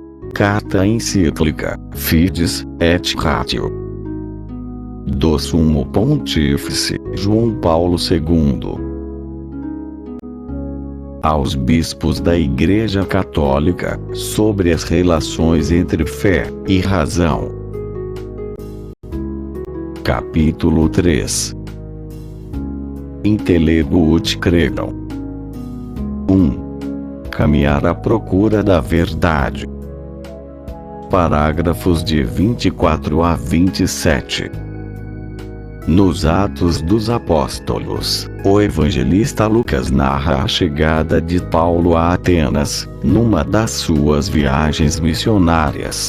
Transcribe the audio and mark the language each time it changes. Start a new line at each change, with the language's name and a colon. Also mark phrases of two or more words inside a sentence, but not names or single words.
Portuguese: Carta encíclica Fides et Ratio do Sumo Pontífice João Paulo II aos bispos da Igreja Católica sobre as relações entre fé e razão. Capítulo 3.
Latin: Intelego ut credam. 1.
Portuguese: Caminhar à procura da verdade. Parágrafos de 24 a 27. Nos Atos dos Apóstolos, o evangelista Lucas narra a chegada de Paulo a Atenas, numa das suas viagens missionárias.